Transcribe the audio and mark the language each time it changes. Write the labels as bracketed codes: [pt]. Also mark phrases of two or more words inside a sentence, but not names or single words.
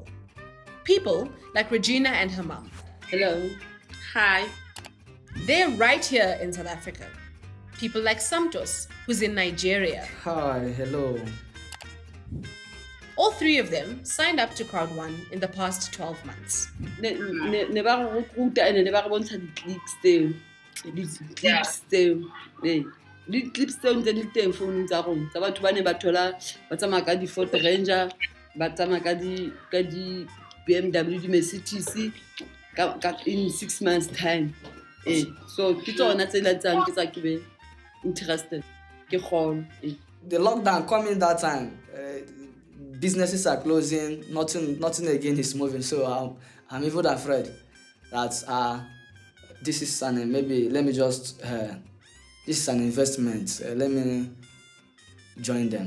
[en] People like Regina and her mom. Hello. Hi. They're right here in South Africa. People like Santos, who's in Nigeria. Hi, hello. All 3 of them signed up to Crowd1 in the past 12 months. [st] Ne ba re ruta ene ne ba re bontsha di-clips tseo. Di-clips tseo. Di-clips tseo ntse di teng founung tsa rona. Tsa batho ba ne ba thola ba tsamaya ka di-Ford Ranger, ba tsamaya ka di-BMW, [en] di-Mercedes in 6 months' time. [st] So ke tsona tse latsang ke tsa ke [en] be interested. [st] Ke kgone. [en] The lockdown coming that time. Businesses are closing, nothing again is moving. So I'm even afraid that this is maybe let me just this is an investment. Let me join them.